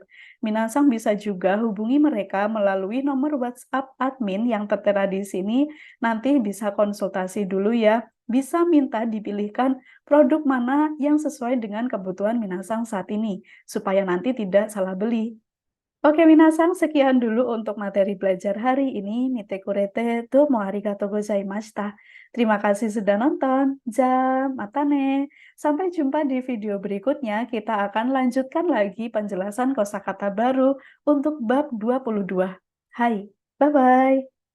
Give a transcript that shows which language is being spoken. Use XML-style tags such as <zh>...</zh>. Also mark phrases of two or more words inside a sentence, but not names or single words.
<id>Minasang bisa juga hubungi mereka melalui nomor WhatsApp admin yang tertera di sini, nanti bisa konsultasi dulu ya. Bisa minta dipilihkan produk mana yang sesuai dengan kebutuhan minasang saat ini, supaya nanti tidak salah beli. Oke minasang, sekian dulu untuk materi belajar hari ini.</id> <ja>見てくれてどうもありがとうございました.</ja> <id>Terima kasih sudah nonton. Matane. Sampai jumpa di video berikutnya, kita akan lanjutkan lagi penjelasan kosakata baru untuk bab 22. Hai, bye-bye.</id>